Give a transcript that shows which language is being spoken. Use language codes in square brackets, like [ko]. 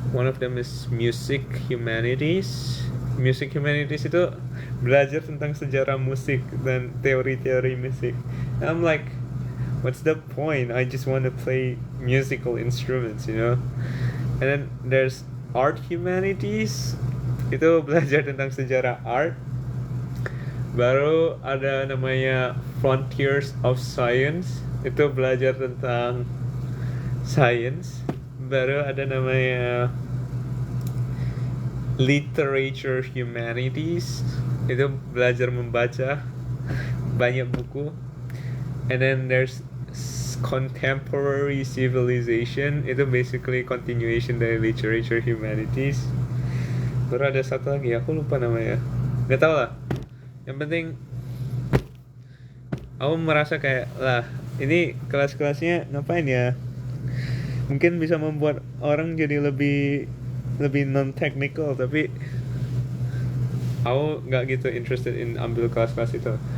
[en] One of them is music humanities. [id] Music humanities itu belajar tentang sejarah musik dan teori-teori musik. [en] And I'm like, what's the point? I just want to play musical instruments, you know. And then there's art humanities. [id] Itu belajar tentang sejarah art. Baru ada namanya Frontiers of Science. Itu belajar tentang science. Baru ada namanya Literature Humanities. Itu belajar membaca banyak buku. [en] And then there's Contemporary Civilization. [id] Itu basically continuation dari Literature Humanities. Baru ada satu lagi, aku lupa namanya. Gak tau lah. Yang penting aku merasa kayak lah, ini kelas-kelasnya ngapain ya? Mungkin bisa membuat orang jadi lebih non-technical, tapi aku nggak gitu [en] interested in [id] ambil kelas-kelas itu.